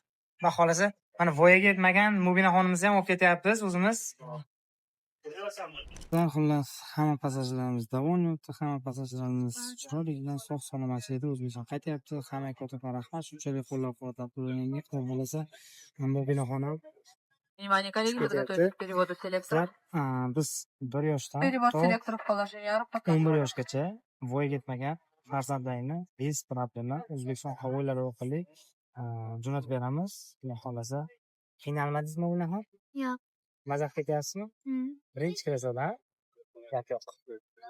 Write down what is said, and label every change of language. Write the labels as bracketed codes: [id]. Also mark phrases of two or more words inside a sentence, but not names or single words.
[uz] Xudo xolasa, mana voyaga yetmagan Mubina xonimizni ham olib ketyapmiz o'zimiz. Xullas, hamma passajirlarimiz davolanayapti, hamma passajirlarimiz chiroyli bilan sog' salomatlikda O'zbekiston qaytyapti. Hammaga kattakon rahmat, shunchalik qo'llab-quvvatlab turganingiz. Xullas, Mubina xonim [ru] Внимание, коллеги, подготовить к переводу селектора. [uz] biz 1 yoshdan [ru] Перевод [uz] to [ru] селектора в положение 11 показывает. [uz] yoshgacha voyaga yetmagan farzandlaringni [ru] без проблема [uz] O'zbekiston havo yo'llari orqali jo'natib beramiz. Xudo xolasa. Qiynalmadingizmi bunaqa? Yo'q. Mazax ketyapsizmi? Birinchi klassda? Gap yo'q.